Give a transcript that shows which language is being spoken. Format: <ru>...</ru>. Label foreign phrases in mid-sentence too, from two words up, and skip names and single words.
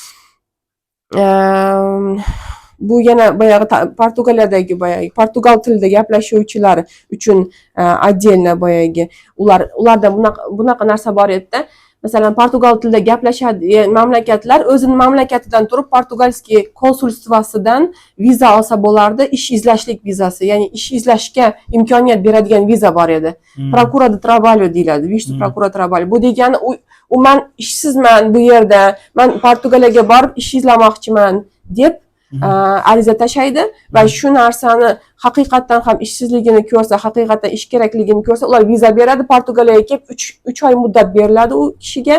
<uz>Bu yana boyagi Portugaliyadagi Portugal tilida gaplashuvchilar uchun отдельно boyagi ularda bunaqa narsa bor edi-da. Masalan, Portugal tilida gaplashadigan mamlakatlar o'zining mamlakatidan turib portugalskiy konsulstvosidan viza olsa bo'lardi, ish izlashlik vizasi, ya'ni ish izlashga imkoniyat beradigan viza bor edi.</uz> <pt>Procura de trabalho deyiladi, visto procura trabalho.</pt> <uz>Bu degani u men ishsizman bu yerda, men Portugaliyaga borib ish izlamoqchiman deb ariza tashlaydi va shu narsani haqiqatan ham ishsizligini ko'rsa, haqiqatan ish kerakligini ko'rsa, ular viza beradi, Portugaliyaga kelib 3 oy muddat beriladi u kishiga.</uz>